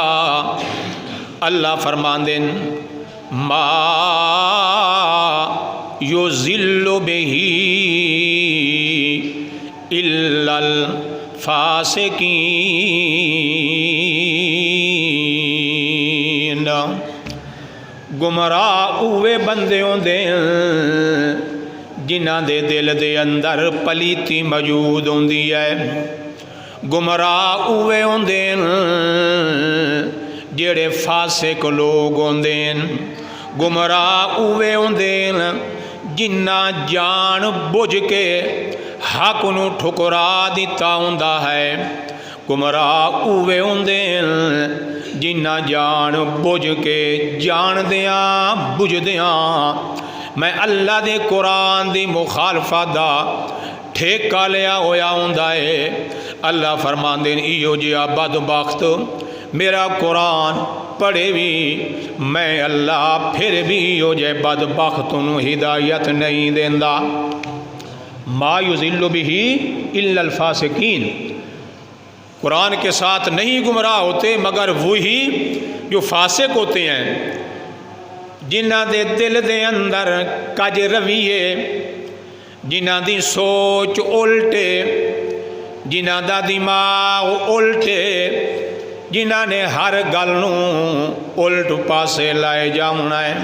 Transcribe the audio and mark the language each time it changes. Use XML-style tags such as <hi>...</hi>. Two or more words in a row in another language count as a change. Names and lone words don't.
<pa>اللہ فرماندے</pa> <ar>ما یضل بہ الا الفاسقین،</ar> <pa>گمراہ اوے بندے ہوندے جنہاں دے دل دے اندر پلیتی موجود ہوندی ہے، گمراہ اوے ہوندے جڑے فاسق لوگ ہوندے، گمراہ اوے ہوندے جنہ جان بجھ کے حق نو ٹھکرا دیتا ہوندا ہے، گمراہ اوے ہوندے جنہ جان بجھ کے جان دیاں بجھ دیاں میں اللہ دے قرآن دی مخالفت دا ٹھیکہ لیا ہویا ہوندا ہے۔ اللہ فرماندے ایو جیا بدبخت میرا قرآن پڑھے بھی میں اللہ پھر بھی ایو جے بدبخت نو ہدایت نہیں دیندا۔</pa> <ar>ما یضل بہ الا الفاسقین،</ar> <ur>قرآن کے ساتھ نہیں گمراہ ہوتے مگر وہی جو فاسق ہوتے ہیں،</ur> <pa>جنہ دے دل دے اندر کج رویے، جنہ دی سوچ الٹے، جنہ دا دماغ الٹے، جنہ نے ہر گل نو الٹ پاسے لائے جاؤنا ہے۔</pa>